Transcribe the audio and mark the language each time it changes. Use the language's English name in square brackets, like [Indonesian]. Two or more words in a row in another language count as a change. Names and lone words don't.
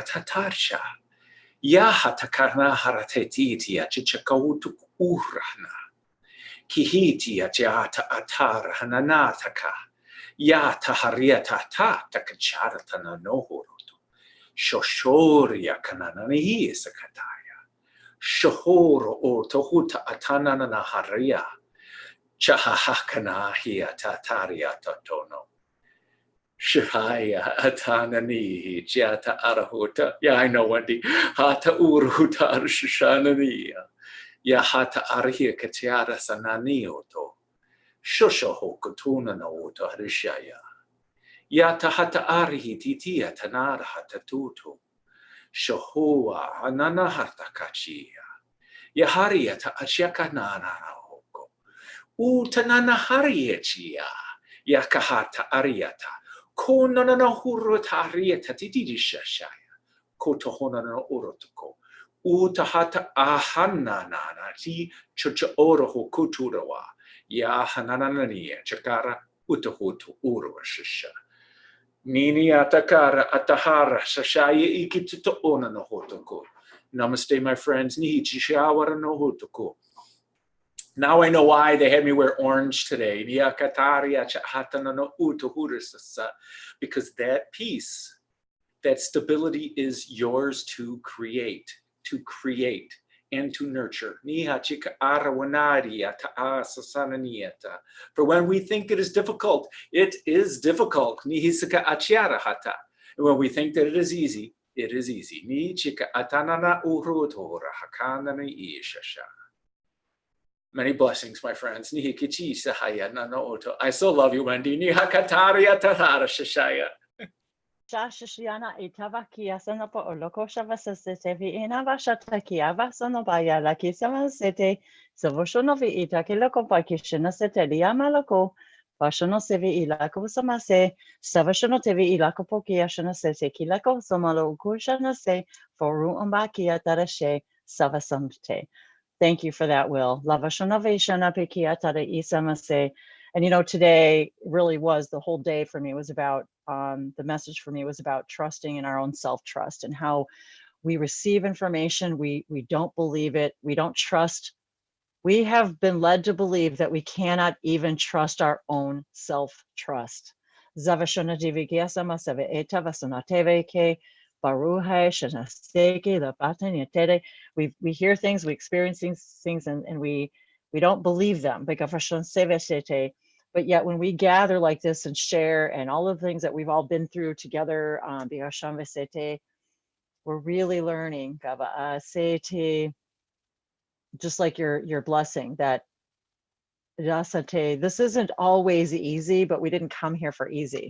[English] tatarsha, ya hatakarna haratetitia chichakautuk urahna, kihitia jata atar hananataka, ya taharia tata takachartana nohoroto, shoshoria kananani sakataya, shohoro o tohuta atanana haria, chahahakana hia tataria tatono. Shahaya atanani jata arahuta. Yeah, I know, Wendy. Hata uruta arshanania. Ya hata arhia katiara sanani oto. Shoshoho kutuna na oto harishaya. Ya tahata arhi titia tanara hata tutu. Shohua anana harta kachia. Ya haria ta achaka nana hoko. Utanana hariechia. Ya kahata ariata. Ko nanana huruta arieta titirisha shaya. Ko tohona na urotoko. Utahata ahana nana ti chucha oroho kuturawa. Ya hananania chakara utahutu urwa shisha. Nini atakara atahara shashaya ikituto ona no hotoko. Namaste, my friends. Nihichi shawara no hotoko. Now I know why they had me wear orange today. Because that peace, that stability is yours to create, and to nurture. For when we think it is difficult, it is difficult. And when we think that it is easy, it is easy. Many blessings, my friends. I so love you, Wendy. Shashashiyana itavakia sonopo olokosha vasasete vi inavashatakia vasonobaya lakisama sete savoshonovi itakiloko pakishina sete liamaloko Vashono sevi ilako samase, savashono tevi ilako pokiashana se kilako somalo kushana se foru umbakia tarashe savasamte. Thank you for that, Will. Lavashona veshana pekia tara isamase. And you know, today really was the whole day for me was about the message for me was about trusting in our own self-trust and how we receive information, we don't believe it, we don't trust. We have been led to believe that we cannot even trust our own self-trust. Zavashona divigiasama save etavasana teveke baruhe shanaseke lapataniatere. We hear things, we experience things, and we don't believe them. But yet when we gather like this and share and all of the things that we've all been through together, we're really learning, just like your blessing, that this isn't always easy, but we didn't come here for easy.